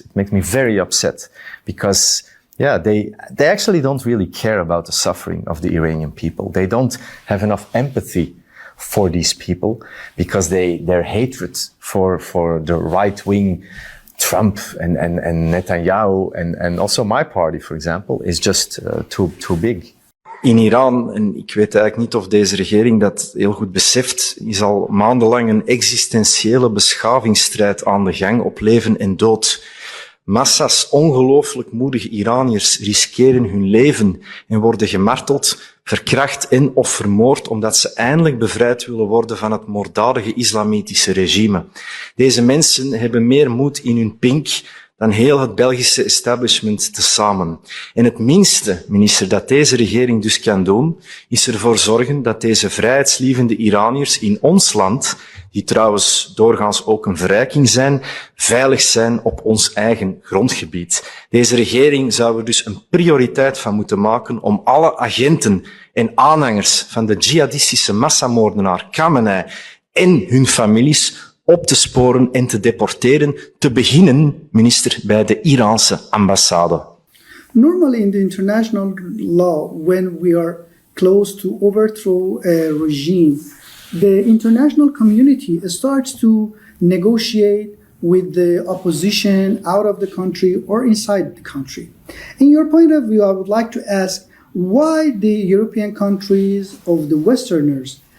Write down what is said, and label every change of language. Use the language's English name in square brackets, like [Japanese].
[English] It makes me very upset because, yeah, they actually don't really care about the suffering of the Iranian people. They don't have enough empathy for these people because their hatred for the right-wing Trump and Netanyahu and also my party, for example, is just too big. [Dutch] In Iran, en ik weet eigenlijk niet of deze regering dat heel goed beseft, is al maandenlang een existentiële beschavingsstrijd aan de gang op leven en dood. Massa's ongelooflijk moedige Iraniërs riskeren hun leven en worden gemarteld, verkracht en of vermoord omdat ze eindelijk bevrijd willen worden van het moorddadige islamitische regime. Deze mensen hebben meer moed in hun pink dan heel het Belgische establishment tezamen. En het minste, minister, dat deze regering dus kan doen, is ervoor zorgen dat deze vrijheidslievende Iraniërs in ons land, die trouwens doorgaans ook een verrijking zijn, veilig zijn op ons eigen grondgebied. Deze regering zou er dus een prioriteit van moeten maken om alle agenten en aanhangers van de jihadistische massamoordenaar Khamenei en hun families op te sporen en te deporteren, te beginnen, minister, bij de Iraanse ambassade. [English] Normally in the international law, when we are close to overthrow a regime, the international community starts to negotiate with the opposition out of the country or inside the country. In your point of view, I would like to ask why the European countries of the Westerners